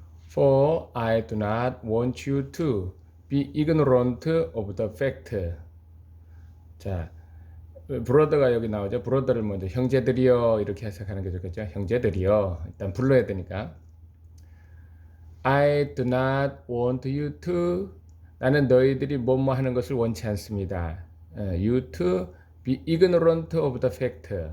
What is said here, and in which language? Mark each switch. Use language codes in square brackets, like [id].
[en] For I do not want you to be ignorant of the fact. [ko] 자, 브로더가 여기 나오죠. 브로더를 먼저 형제들이여 이렇게 해석하는 게 좋겠죠. 형제들이여 일단 불러야 되니까. [en] I do not want you to, [ko] 나는 너희들이 뭐뭐 하는 것을 원치 않습니다. [en] You to be ignorant of the fact.